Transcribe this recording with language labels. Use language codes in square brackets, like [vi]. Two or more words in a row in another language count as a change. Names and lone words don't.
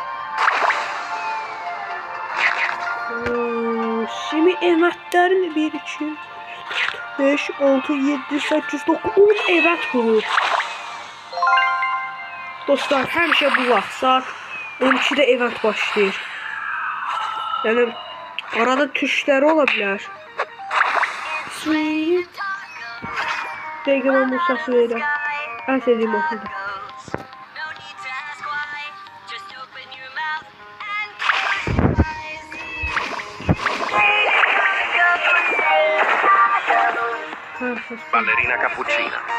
[tr] Şimdi evetlerin 1 2 5 6 7 8 9 10 evet bu. [az] Dostlar həmişə bu vaxt saat 12'de event başlayır. [tr] Yani arada tuşları olabilir. [az] Dəqiqə bu səsi verir. Ən sevdiyim oxudur. Ballerina cappuccina.